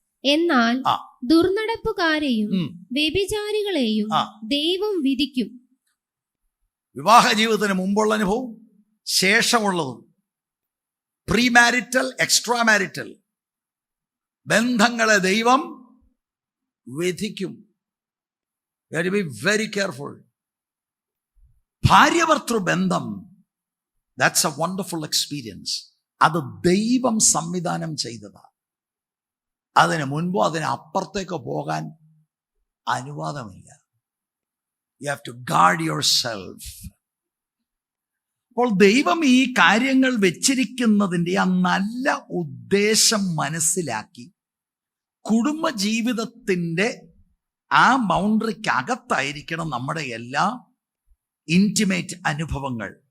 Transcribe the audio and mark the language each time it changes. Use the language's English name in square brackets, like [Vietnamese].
[Malayalam] എന്നാൽ ദുർനടപ്പുകാരെയും വ്യഭിചാരികളെയും ദൈവം വിധിക്കും. വിവാഹ ജീവിതത്തിന് മുമ്പുള്ള അനുഭവം, ശേഷമുള്ളതും, പ്രീ മാരിറ്റൽ, എക്സ്ട്രാ മാരിറ്റൽ ബന്ധങ്ങളെ ദൈവം വിധിക്കും. [English] You have to be very careful. [Malayalam] ഭാര്യഭർത്തൃ ബന്ധം, [English] that's a wonderful experience. [Malayalam] അത് ദൈവം സംവിധാനം ചെയ്തതാണ്. അതിന് മുൻപോ അതിന് അപ്പുറത്തേക്ക് പോകാൻ അനുവാദമില്ല. [English] You have to guard yourself. [Malayalam] അപ്പോൾ ദൈവം ഈ കാര്യങ്ങൾ വെച്ചിരിക്കുന്നതിൻ്റെ ആ നല്ല ഉദ്ദേശം മനസ്സിലാക്കി കുടുംബജീവിതത്തിൻ്റെ ആ ബൗണ്ടറിക്കകത്തായിരിക്കണം നമ്മുടെ എല്ലാ ഇൻറ്റിമേറ്റ് അനുഭവങ്ങൾ.